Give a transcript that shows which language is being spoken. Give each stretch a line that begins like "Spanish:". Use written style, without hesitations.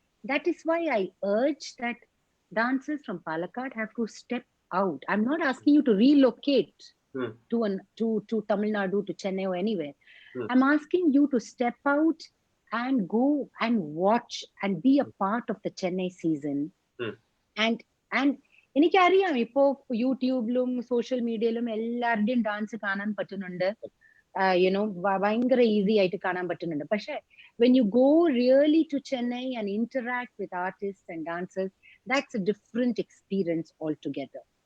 English: That is why I urge that dancers from Palakkad have to step out. I'm not asking you to relocate to Tamil Nadu, to Chennai or anywhere. I'm asking you to step out and go and watch and be a part of the Chennai season.
Malayalam: And എനിക്കറിയാം, ഇപ്പോ യൂട്യൂബിലും social മീഡിയയിലും എല്ലാവരുടെയും dance കാണാൻ പറ്റുന്നുണ്ട്, ഭയങ്കര easy ആയിട്ട് കാണാൻ പറ്റുന്നുണ്ട്.
English: പക്ഷെ when you go really to Chennai and interact with artists and dancers, that's a different experience altogether.